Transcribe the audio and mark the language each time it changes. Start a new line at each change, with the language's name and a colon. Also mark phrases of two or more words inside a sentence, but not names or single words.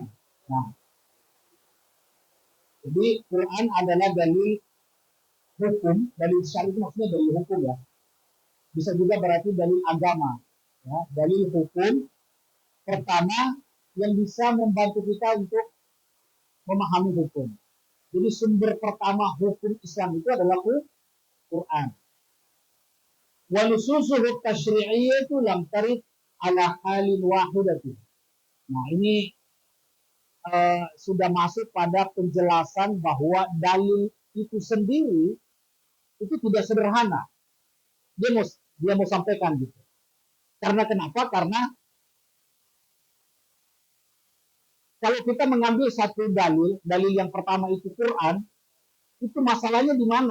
Indonesian: Nah, jadi Quran adalah dalil hukum, dalil syar'i itu maksudnya dalil hukum ya. Bisa juga berarti dalil agama. Ya, dalil hukum pertama yang bisa membantu kita untuk memahami hukum. Jadi sumber pertama hukum Islam itu adalah Quran.
Arabic: ونصوصه التشريعية لم ترد على حال واحدة.
Indonesian: Nah, ini sudah masuk pada penjelasan bahwa dalil itu sendiri itu tidak sederhana. Dia mau sampaikan gitu. Karena kenapa? Karena kalau kita mengambil satu dalil yang pertama itu Quran, itu masalahnya di mana?